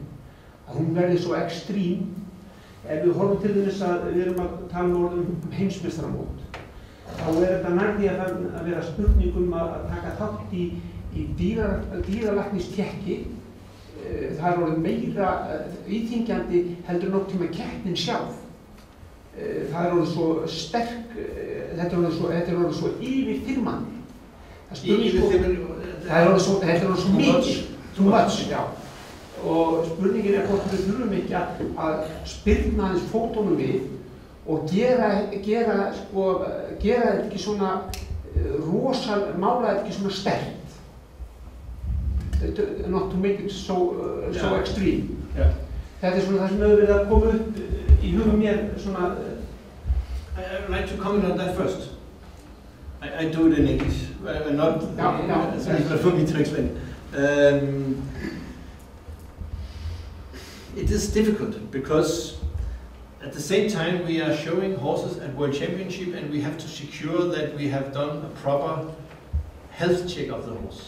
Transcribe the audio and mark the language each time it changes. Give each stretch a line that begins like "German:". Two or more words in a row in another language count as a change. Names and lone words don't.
Icelandic: Að hún verði svo ekstrím. Ef við horfum til þess að við erum að tala um heimsmeistaramót, þá er þetta nærði að vera spurningum að taka þátt í dýralæknistekki. Það er orðið meira íþyngjandi heldur nokkuð tíma keppnin sjálf. Það er orðið svo sterk, þetta er orðið svo yfirþyrmandi. Þetta er orðið svo mikið,
English: too much,
Icelandic: já. Og spurningin er hvort við þurfum ekki að spyrna aðeins fótunum við og gera þetta ekki svona mála þetta ekki svona sterkt.
English: Not to make it so extreme. Yeah.
Icelandic: Þetta er svona það sem hefur verið að koma upp í hugum mér svona.
English: I would like to comment on that first. I do it in English, not so it's for me to explain. It is difficult because at the same time we are showing horses at World Championship and we have to secure that we have done a proper health check of the horse.